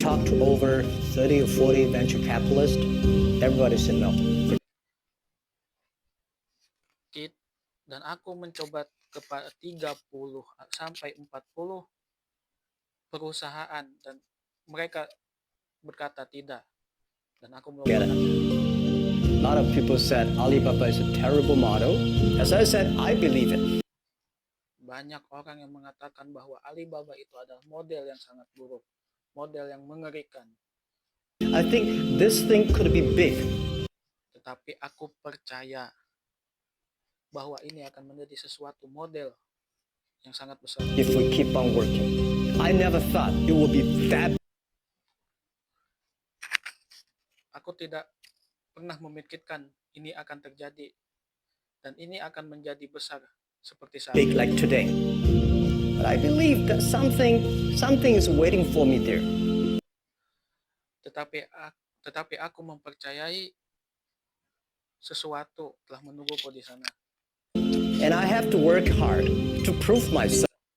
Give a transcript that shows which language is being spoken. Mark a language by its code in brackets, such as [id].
[en] Talked to over 30 or 40 venture capitalists. Everybody said no. [id] Dan aku mencoba kepada 30 sampai 40 perusahaan dan mereka berkata tidak. Dan aku [en] Get it. A lot of people said Alibaba is a terrible model. As I said, I believe it. [id] Banyak orang yang mengatakan bahwa Alibaba itu adalah model yang sangat buruk, model yang mengerikan. [en] I think this thing could be big. [id] Tetapi aku percaya bahwa ini akan menjadi sesuatu model yang sangat besar. [en] If we keep on working. I never thought it would be that. [id] Aku tidak pernah memikirkan ini akan terjadi dan ini akan menjadi besar seperti saat [en] big like today. But I believe that something is waiting for me there. [id] Tetapi aku mempercayai sesuatu telah menungguku di sana. [en] And I have to work hard to prove myself.